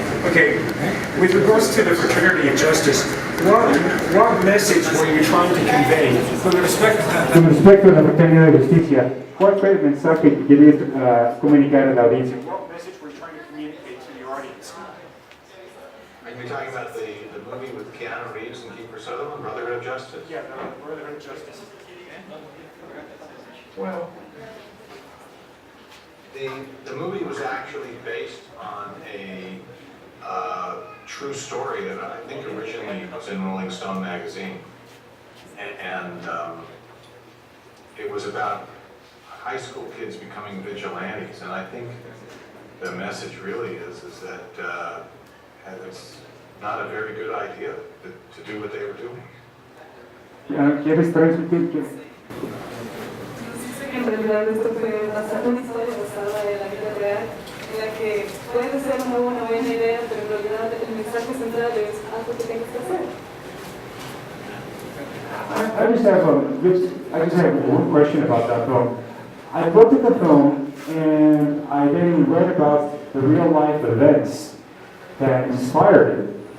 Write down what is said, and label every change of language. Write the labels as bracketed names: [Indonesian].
[English] Okay, with regards to the Fraternity of Justice, what message were you trying to convey? [Spanish] Con respecto a la Fraternidad de Justicia, ¿cuál fue el mensaje que querías comunicar a la audiencia? [English] What message were you trying to communicate to the audience? Are you talking about the movie with Keanu Reeves and Kiefer Sutherland, Brotherhood of Justice? Yeah, the Brotherhood of Justice. Well, the movie was actually based on a true story that I think originally was in Rolling Stone magazine, and it was about high school kids becoming vigilantes. And I think the message really is that it's not a very good idea to do what they were doing. [Spanish] ¿Quieres transmitir que? Nos dice que en realidad esto fue una historia basada en la vida real, en la que puede ser una buena idea, pero en realidad el mensaje central es haz lo que tengas que hacer. [English] I just have one question about that film. I looked at the film and I then read about the real life events that inspired it.